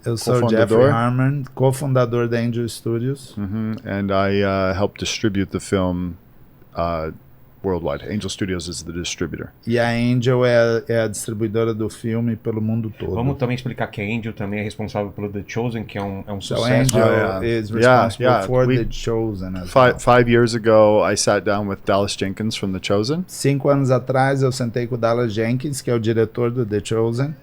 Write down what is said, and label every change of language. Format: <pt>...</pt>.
<pt>Eu sou o Jeffrey Harmon, cofundador da Angel Studios.</pt> <en>And I help distribute the film worldwide. Angel Studios is the distributor.</en> <pt>E a Angel é a distribuidora do filme pelo mundo todo. Vamos também explicar que a Angel também é responsável pelo The Chosen, que é um</pt> <en>So</en> <pt>sucesso.</pt> <en>Angel is responsible for The Chosen as well. 5 years ago, I sat down with Dallas Jenkins from The Chosen.</en> <pt>5 anos atrás, eu sentei com o Dallas Jenkins, que é o diretor do The Chosen.</pt>